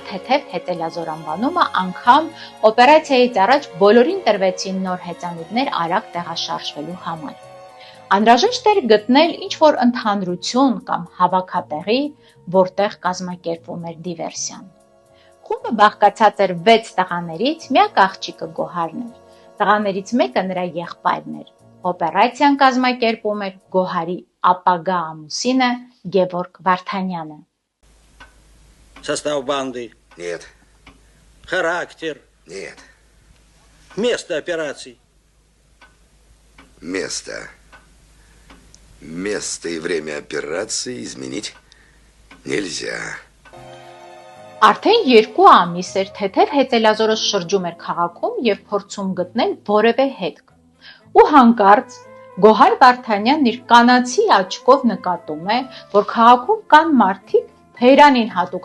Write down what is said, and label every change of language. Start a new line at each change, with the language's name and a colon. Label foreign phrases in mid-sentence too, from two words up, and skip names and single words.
Armenian: թեթև հետելազոր անվանումը, անգամ օպերացիայից առաջ բոլորին տրվեցին նոր հեծանիվներ արագ տեղաշարժվելու համար։ Անհրաժեշտ էր գտնել ինչ-որ ընդհանրություն կամ հավաքատեղի, որտեղ կազմակերպվում էր դիվերսիան։ Խումբը բաղկացած էր 6 տղաներից, միակ աղջիկը Գոհարն էր։ Տղաներից մեկը նրա եղբայրն էր։ Օպերացիան կազմակերպում էր Գոհարի ապագա ամուսինը Գևորգ Վարդանյանը։
Russian: Состав банды? Нет. Характер? Нет. Место операций? Место и время операции изменить нельзя.
Armenian: Արդեն 2 ամիս էր թեթև հետելազորը շրջում էր քաղաքում և փորձում գտնել որևէ հետք։ Ու հանկարծ Գոհար Վարդանյանն իր կանացի աչքով նկատում է, որ քաղաքում կան մարդիկ Թեհրանին հատուկ